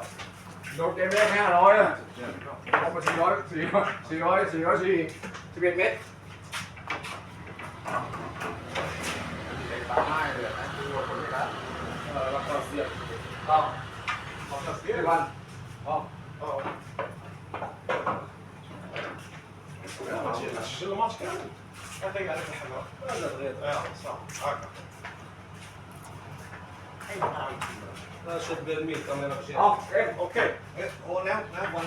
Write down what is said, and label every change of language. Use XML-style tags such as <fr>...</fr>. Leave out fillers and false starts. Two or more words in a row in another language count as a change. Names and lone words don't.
<th>โดนเกมแรก500อ่ะออกมา11เมตรตามง่ายเลยนะดูคนนี้นะแล้วก็เสียบต้องเสียบวันต้อง</th> <ar>شو الماتش كان؟ هذا قاعد في الحمام. لا غير. صح. هكا. لا شد بالميل كمان بشيء. اوكي. هو نعم وانا</ar>